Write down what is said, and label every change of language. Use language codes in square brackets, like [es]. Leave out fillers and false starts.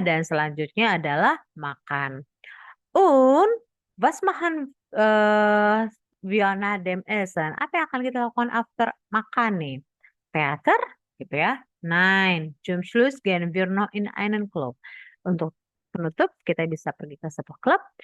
[id] Dan selanjutnya adalah makan. [de] Und was machen wir nach dem Essen? [id] Apa yang akan kita lakukan after makan nih? Theater, gitu ya. [de] Nein, zum Schluss gehen wir noch in einen Club. [id] Untuk penutup, kita bisa pergi ke sebuah klub.